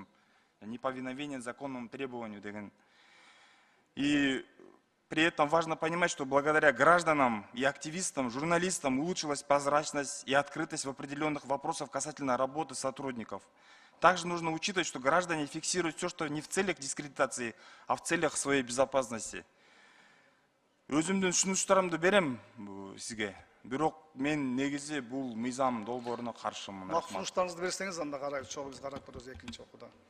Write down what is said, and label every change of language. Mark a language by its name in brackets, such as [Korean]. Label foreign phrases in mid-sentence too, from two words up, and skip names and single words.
[Russian] Неповиновение законному требованию. И при этом важно понимать, что благодаря гражданам и активистам, журналистам улучшилась прозрачность и открытость в определенных вопросах касательно работы сотрудников. Также нужно учитывать, что граждане фиксируют все, что не в целях дискредитации, а в целях своей безопасности. [Kyrgyz] Өзүмдүн сунуштарымды берем сизге. Бирок мен негизи бул мыйзам долбооруна каршымын. Сунуштарыңызды берсеңиз анда карайбыз, чогуу биз карап көрөбүз экинчи окууда.